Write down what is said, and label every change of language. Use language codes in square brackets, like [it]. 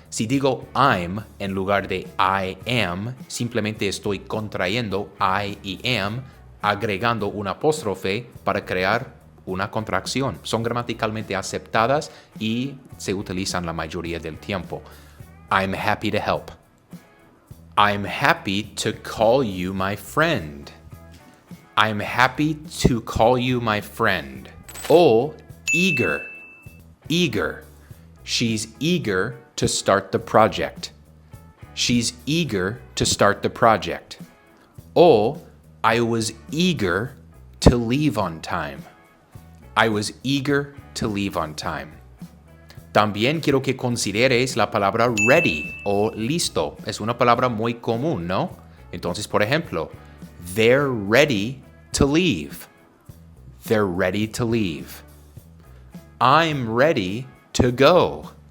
[es] Si digo I'm en lugar de I am, simplemente estoy contrayendo I y am, agregando un apóstrofe para crear una contracción. Son gramaticalmente aceptadas y se utilizan la mayoría del tiempo. [en] I'm happy to help. I'm happy to call you my friend. I'm happy to call you my friend. O eager. Eager. She's eager to start the project. She's eager to start the project. O I was eager to leave on time. I was eager to leave on time. [es] También quiero que consideres la palabra ready o listo. Es una palabra muy común, ¿no? Entonces, por ejemplo, [en] they're ready to leave. They're ready to leave. I'm ready to go.